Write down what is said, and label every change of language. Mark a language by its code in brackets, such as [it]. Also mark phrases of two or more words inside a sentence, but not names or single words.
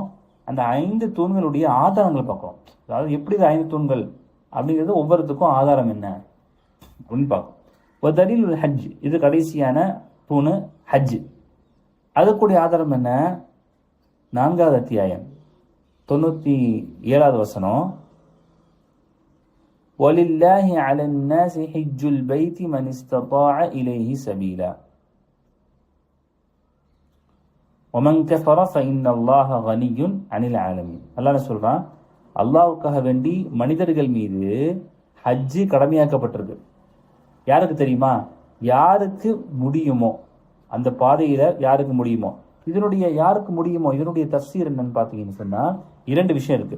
[ta] அந்த 5 தூண்களுடைய ஆதாரங்களை பார்க்குறோம். அதாவது எப்படி 5 தூண்கள் அப்படிங்கிறது ஒவ்வொருத்துக்கும் ஆதாரம் என்ன அப்படின்னு பார்க்கும். ஒரு [ar] دليل الحج, [ta] இது கடைசியான தூணு ஹஜ். அதுக்குடைய ஆதாரம் என்ன? 4வது அத்தியாயம் 97வது வசனம். [ar] وَلِلَّهِ عَلَى النَّاسِ حِجُّ الْبَيْتِ مَنِ اسْتَطَاعَ إِلَيْهِ سَبِيلًا وَمَنْ كَفَرَ فَإِنَّ اللَّهَ غَنِيٌّ عَنِ الْعَالَمِينَ. [ta] அல்லாஹ் சொல்றான், அல்லாஹ்வுக்காக வேண்டி மனிதர்கள் மீது ஹஜ் கடமையாக்கப்பட்டிருக்கு. யாருக்கு தெரியுமா? யாருக்கு முடியுமோ, அந்த பாதையில யாருக்கு முடியுமோ. யாருக்கு முடியுமோ இதனுடைய தஃசீர் என்னன்னு பார்த்தீங்கன்னு சொன்னா 2 விஷயம் இருக்கு.